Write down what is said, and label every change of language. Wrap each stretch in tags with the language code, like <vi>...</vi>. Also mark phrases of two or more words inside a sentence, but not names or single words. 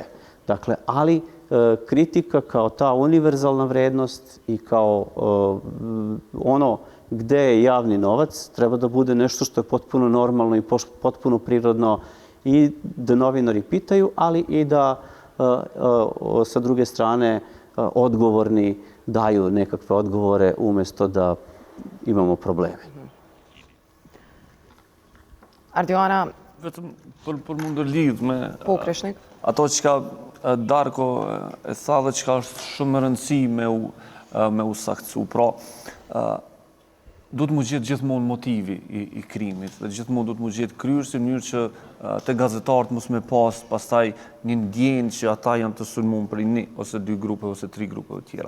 <sr>Dakle, ali kritika kao ta univerzalna vrednost i kao ono gde je javni novac treba da bude nešto što je potpuno normalno i potpuno prirodno i da novinari pitaju, ali i da sa druge strane odgovorni daju nekakve odgovore umjesto da imamo probleme.</sr> <sq>Ardiana, Vetëm për më ndërlidh me Kreshnik. ato që ka Darko e tha dhe që ka është shumë më rëndësi me u saktësu. Pra, duhet mu gjetë gjithmonë motivi i krimit dhe gjithmonë duhet mu gjetë kryrës në mënyrë që te gazetarët mos me pastaj një ndjenjë që ata janë të sulmuar për një ose dy grupe ose tri grupe të tjera.</sq>